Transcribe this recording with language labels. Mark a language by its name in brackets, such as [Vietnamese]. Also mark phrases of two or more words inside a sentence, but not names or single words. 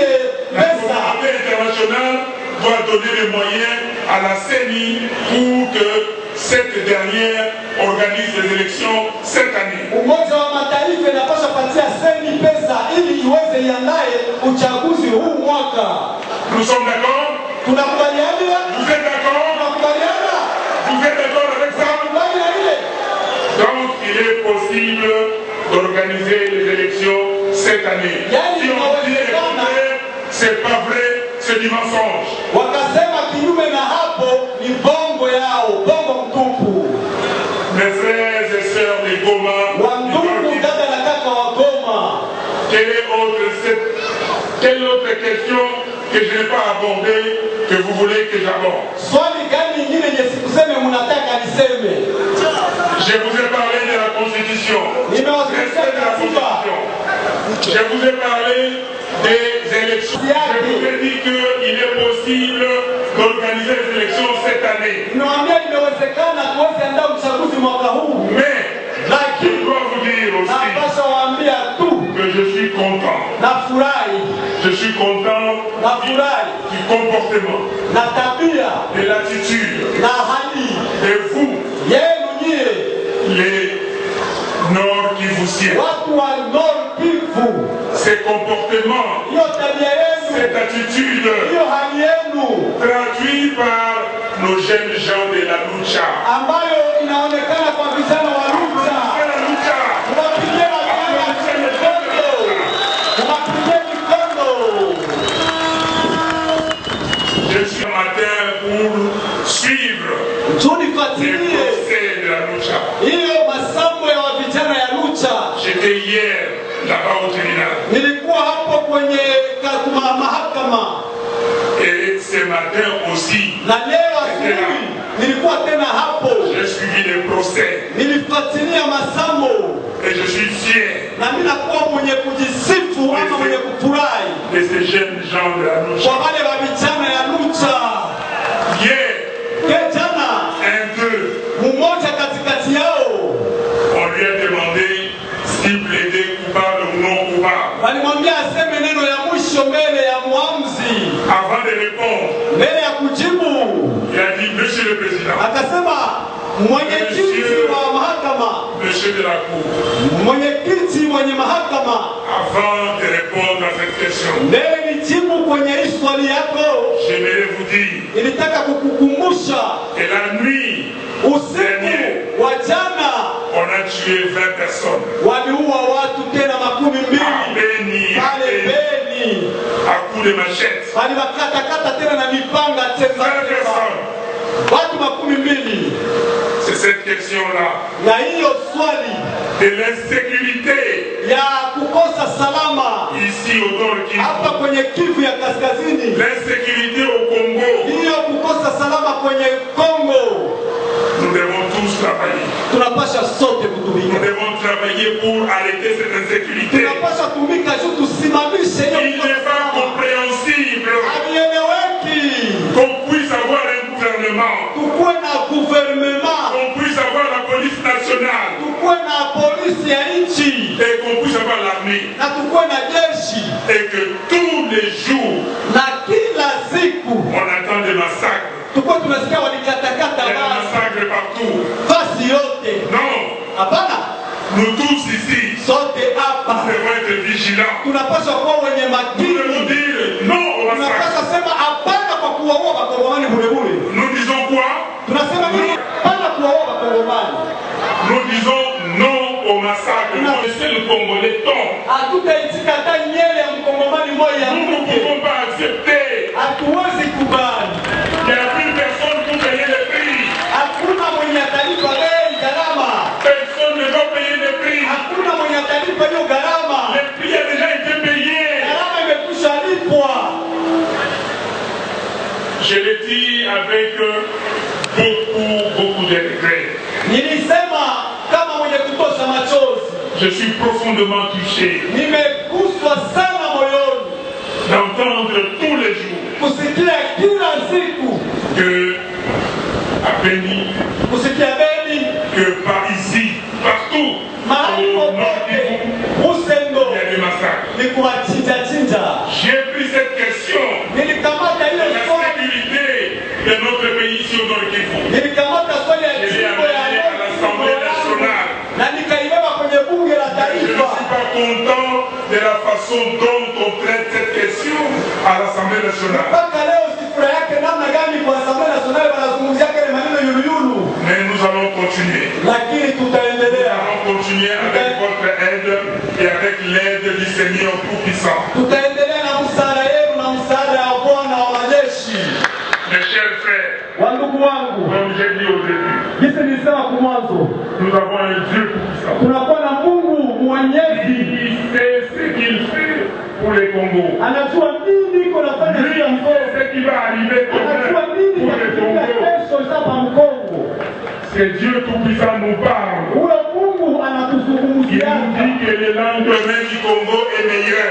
[French] La [Swahili] pesa. [French] communauté internationale doit donner les moyens à la CENI pour que cette dernière organise les élections cette année. [Swahili] Umoja wa Mataifa inapaswa patia seni pesa ili iweze iandae uchaguzi huu mwaka. [French] Nous sommes d'accord? [Swahili] Tunakubaliana? [French] Vous êtes d'accord? [Swahili] Tunakubaliana? [French] Vous êtes d'accord avec ça? [Swahili] Tunakubaliana ile? [French] Donc il est possible d'organiser les élections cette année. Si on dit le contraire, c'est pas vrai, c'est du mensonge. [Swahili] Wakasema kinyume na hapo ni bongo yao, bongo mtupu. [French] Mes frères et sœurs des Goma, [Swahili] Wa ndugu dada na kaka wa Goma. [French] quelle autre question que je n'ai pas abordée que vous voulez que j'aborde? [Swahili] Swali gani nyingine yenye sikuseme mnataka niseme? [French] Je vous ai parlé de la Constitution. [Swahili] Nimewasilisha [French] Respect de la [Swahili] katiba. [French] Constitution. Je vous ai parlé des élections. Je vous ai dit qu'il est possible d'organiser les élections cette année. [Swahili] Nimewambia inawezekana tuweze andaa uchaguzi mwaka huu. [French] Mais je dois vous dire aussi [Swahili] Napasha waambia tu [French] que je suis content. [Swahili] nafurahi, [French] Je suis content [Swahili] nafurahi [French] du comportement, [Swahili] na tabia [French] de l'attitude [Swahili] na hali [French] de vous, [Swahili] yenu nyie [French] les Nord Kivusiens. [Swahili] watu wa Nord Kivu. [French] Ces comportements, [Swahili] Hiyo tabia yenu, [French] cette attitude [Swahili] hiyo hali yenu [French] traduit par nos jeunes gens de la lucha. [Swahili] ambayo inaonekana kwa vijana wa Lucha. [French] De la lucha. [Swahili] Unapigia mikono, unapigia mikono. [French] Je suis un matin pour suivre [Swahili] Tu [French] les [Swahili] nifuatilie [French] procès de la lucha. [Swahili] hiyo masambo ya vijana ya Lucha. [French] J'étais hier là-bas au tribunal. [Swahili] Nilikuwa hapo kwenye mahakama [French] Et ce matin aussi, [Swahili] na leo asubuhi nilikuwa tena hapo, [French] j'ai suivi les procès. [Swahili] nilifuatilia masambo [French] Et je suis fier [Swahili] na mimi nakuwa mwenye kujisifu ama mwenye kufurahi [French] de ces jeunes gens de la lucha. [Swahili] kwa wale wa vijana ya Lucha. [French] Hier, [Swahili] Jana [French] un d'eux, [Swahili] mmoja katikati yao [French] on lui a demandé s'il plaidait coupable ou non coupable. [Swahili] walimwambia aseme neno ya mwisho mbele ya muamuzi. [French] Avant de répondre, [Swahili] Mbele ya kujibu [French] il a dit, Monsieur le Président, [Swahili] akasema, mwenyekiti wa mahakama, [French] Monsieur de la Cour, [Swahili] mwenyekiti mwenye mahakama, [French] avant de répondre à cette question, [Swahili] mbele nijibu kwenye hii swali yako, [French] j'aimerais vous dire [Swahili] nilitaka kukukumbusha [French] que la nuit, [Swahili] usiku wa jana [French] on a tué 20 personnes. [Swahili] waliua watu tena 12 [French] À Beni, [Swahili] pale Beni, [French] à coups de machette. [Swahili] waliwakatakata tena na mipanga [French] 20 [Swahili] tena [French] personnes. [Swahili] watu 12. [French] C'est cette question-là [Swahili] Na hiyo swali [French] de l'insécurité [Swahili] ya kukosa salama [French] ici au Nord [Swahili] hapa [French] Kivu, [Swahili] kwenye Kivu ya Kaskazini, [French] l'insécurité au Congo. [Swahili] hiyo kukosa salama kwenye Kongo, [French] Nous devons tous travailler. [Swahili] tunapasha sote [French] Nous [Swahili] kutumika, [French] devons travailler pour arrêter cette insécurité. [Swahili] tunapasha tumika juu tusimamishe hiyo [French] Il n'est [Swahili] kukosa [French] pas [Swahili] salama. [French] compréhensible [Swahili] Havieleweki [French] qu'on puisse avoir un gouvernement, [Swahili] tukuwe na gouvernement, [French] qu'on puisse avoir la police nationale [Swahili] tukuwe na polisi ya nchi [French] et qu'on puisse avoir l'armée. [Swahili] na tukuwe na jeshi, [French] Et que tous les jours, [Swahili] na kila siku [French] on attend des massacres. [Swahili] tukuwe tunasikia walikatakata [French] Il y a des [Swahili] watu [French] massacres partout. [Swahili] fasi yote. [French] Non, [Swahili] Hapana, [French] nous tous ici, [Swahili] sote hapa [French] nous devons être vigilants. [Swahili] tunapaswa kuwa wenye [French] Nous [Swahili] makini. [French] devons dire non au massacre. [Swahili] Tunapaswa sema hapana kwa kuwaua wakongomani burebure. [French] Nous disons quoi? [Swahili] Tunasema nini? Hapana kuwaua wakongomani. [French] Nous disons non au massacre. Laissez le Congolais tombe. [Swahili] Hatutaitika hata nyele ya mkongomani moja ya [French] Nous ne [Swahili] mke. [French] pouvons pas accepter [Swahili] Hatuwezi kubali. [French] qu'il n'y a plus personne pour payer le prix. [Swahili] Hakuna mwenye atalipa bei gharama. [French] Personne ne va payer le prix. [Swahili] Hakuna mwenye atalipa hiyo gharama. [French] Le prix a déjà été payé. [Swahili] Gharama imekwisha lipwa. [French] Je l'ai dit avec beaucoup de regrets. [Swahili] Nilisema kama mwenye kutosha machozi. [French] Je suis profondément touché [Swahili] Nimeguswa sana moyoni [French] d'entendre tous les jours [Swahili] kusikia kila siku, [French] que à Beni, [Swahili] kusikia Beni, [French] que par ici, partout, [Swahili] mahali [French] au Nord [Swahili] popote [French] Kivu, [Swahili] Musendo [French] il y a des massacres. [Swahili] ni kuwachinja. [French] J'ai pris cette question [Swahili] Nilikamata [French] de [Swahili] ile [French] la [Swahili] swali, [French] sécurité de notre pays ici au Nord Kivu. [Swahili] nilikamata swali ya [French] Je l'ai [Swahili] jimbo ya [French] amené à l'Assemblée nationale. [Swahili] na nikaibeba kwenye bunge la [French] Je ne [Swahili] taifa. [French] suis pas content de la façon dont on traite cette question à l'Assemblée nationale. [Swahili] Mpaka leo sifura yake namna gani kwa Assemblée nationale wanazungumzia kile maneno yuluyulu, [French] Mais nous allons continuer. [Swahili] lakini [French] Nous [Swahili] tutaendelea. [French] allons continuer avec votre aide et avec l'aide du Seigneur Tout-Puissant. [Swahili] Tutaendelea na msaada yenu na msaada wa Bwana wa majeshi. [French] Mes chers frères, [Swahili] Wandugu wangu, [French] comme j'ai dit au début, [Swahili] jinsi nilisema kwa mwanzo, [French] nous avons un Dieu Tout-Puissant. [Swahili] tunakuwa na Mungu mwenyezi, [French] Il sait ce qu'il fait pour les Congo. [Swahili] anajua nini iko nafanya [French] Lui, [Swahili] juu ya [French] il [Swahili] Mkongo, [French] sait ce qui va arriver [Swahili] anajua [French] demain [Swahili] nini [French] pour les [Swahili] katika [French] Congo. [Swahili] kesho hapa Mkongo. [French] C'est Dieu Tout-Puissant nous parle. [Swahili] Huyo Mungu [French] Il nous [Swahili] anatuzungumzia, [French] dit que le lendemain du Congo est meilleur.